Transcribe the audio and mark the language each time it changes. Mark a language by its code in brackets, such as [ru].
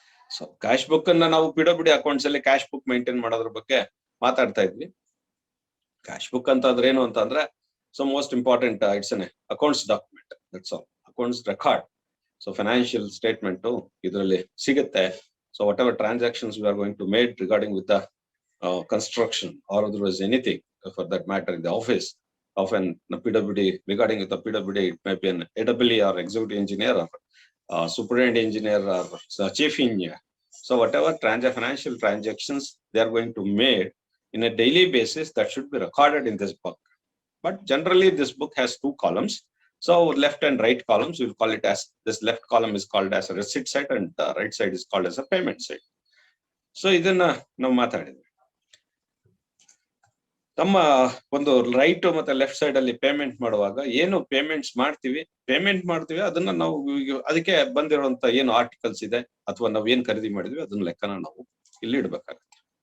[kn] So cash book ಅನ್ನ ನಾವು PWD accounts ಅಲ್ಲಿ ಕ್ಯಾಶ್ ಬುಕ್ ಮೇಂಟೈನ್ ಮಾಡೋದ್ರ ಬಗ್ಗೆ ಮಾತಾಡ್ತಾ ಇದ್ವಿ. ಕ್ಯಾಶ್ ಬುಕ್ ಅಂತ ಅಂದ್ರೆ [en] ಏನು ಅಂತ ಅಂದ್ರೆ, so most important it's an accounts document, that's all. Accounts record. [kn] So financial statement ಇದರಲ್ಲಿ ಸಿಗುತ್ತೆ. [en] So whatever transactions we are going to made regarding with the construction or otherwise anything for that matter in the office of an PWD, regarding with the PWD, it may be an AWE or executive engineer or superintendent engineer or chief engineer. So whatever financial transactions they are going to make in a daily basis, that should be recorded in this book. But generally this book has 2 columns. So left and right columns, we will call it as, this left column is called as a receipt side and the right side is called as a payment side. [kn] So ಇದನ್ನ ನಾವು ಮಾತಾಡಿದ್ವಿ. ನಮ್ಮ ಒಂದು right ಮತ್ತೆ left side ಅಲ್ಲಿ payment ಮಾಡುವಾಗ ಏನು payment ಮಾಡ್ತೀವಿ ಅದನ್ನ ನಾವು ಅದಕ್ಕೆ ಬಂದಿರುವಂತ ಏನು ಆರ್ಟಿಕಲ್ಸ್ ಇದೆ ಅಥವಾ ನಾವು ಏನ್ ಖರೀದಿ ಮಾಡಿದ್ವಿ ಅದನ್ನ ಲೆಕ್ಕನ ನಾವು ಇಲ್ಲಿ ಇಡ್ಬೇಕಾಗತ್ತೆ.